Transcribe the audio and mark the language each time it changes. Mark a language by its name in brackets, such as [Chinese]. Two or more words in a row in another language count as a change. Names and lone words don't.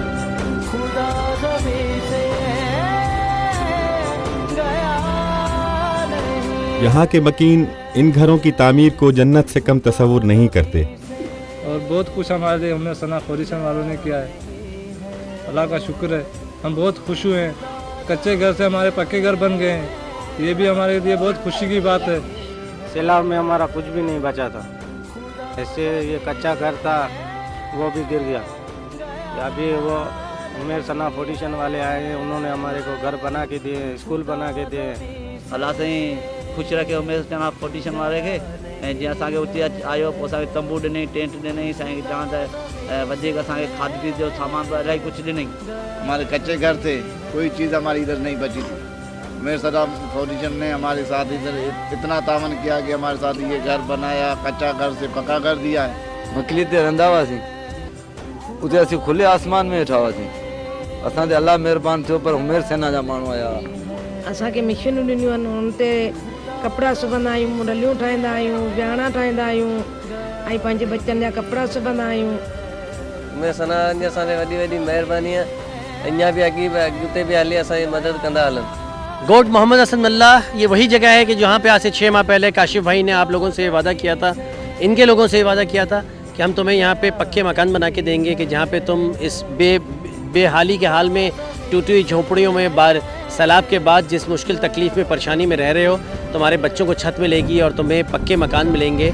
[Urdu] خدا زمین سے گیا نہیں۔ یہاں کے مکین ان گھروں کی تعمیر کو جنت سے کم تصور نہیں کرتے۔ اور بہت کچھ ہمارے لیے عمیر ثنا فاؤنڈیشن والوں نے کیا ہے۔ اللہ کا شکر ہے، ہم بہت خوش ہوئے ہیں۔ کچے گھر سے ہمارے پکے گھر بن گئے ہیں، یہ بھی ہمارے لیے بہت خوشی کی بات ہے. سیلاب میں ہمارا کچھ بھی نہیں بچا تھا، ایسے یہ کچا گھر تھا وہ بھی گر گیا. ابھی وہ عمیر ثنا فاؤنڈیشن والے آئے ہیں، انہوں نے ہمارے کو گھر بنا کے دیے، اسکول بنا کے دیے. [Sindhi] अल्लाह साईं ख़ुशि रखे उमेर सना फाउंडेशन वारे खे। ऐं जीअं असांखे उते आयो पोइ असांखे तंबू ॾिनई, टेंट ॾिनई, साईं चवां त वधीक असांखे खाद पीत जो सामान इलाही कुझु ॾिनई। [Urdu] ہمارے کچے گھر تھے، کوئی چیز ہماری ادھر نہیں بچی تھی. عمیر ثنا فاؤنڈیشن نے ہمارے ساتھ ادھر اتنا تعاون کیا کہ ہمارے ساتھ یہ گھر بنایا، کچا گھر سے پکا گھر دیا ہے. [Sindhi] मकली ते रहंदा हुआसीं, उते असीं खुले आसमान में वेठा हुआसीं। असां ते अलाह महिरबान थियो, पर उमेर सेना जा माण्हू आया। असांखे मशीनूं ॾिनियूं आहिनि, हुन ते कपिड़ा सिबंदा आहियूं, रलियूं ठाहींदा आहियूं, विहाणा ठाहींदा आहियूं, ऐं पंहिंजे बच्चनि जा कपिड़ा सिबंदा आहियूं। उमेर सना असांजे वॾी वॾी महिरबानी आहे, अञा बि अॻिते बि हली असांजी मदद कंदा हलनि। [Urdu] گوٹھ محمد حسن اللہ یہ وہی جگہ ہے کہ جہاں پہ آج سے 6 ماہ پہلے کاشف بھائی نے آپ لوگوں سے وعدہ کیا تھا، ان کے لوگوں سے وعدہ کیا تھا کہ ہم تمہیں یہاں پہ پکے مکان بنا کے دیں گے کہ جہاں پہ تم اس بےحالی کے حال میں ٹوٹی ہوئی جھونپڑیوں میں سیلاب کے بعد جس مشکل تکلیف میں پریشانی میں رہ رہے ہو، تمہارے بچوں کو چھت ملے گی اور تمہیں پکے مکان ملیں گے.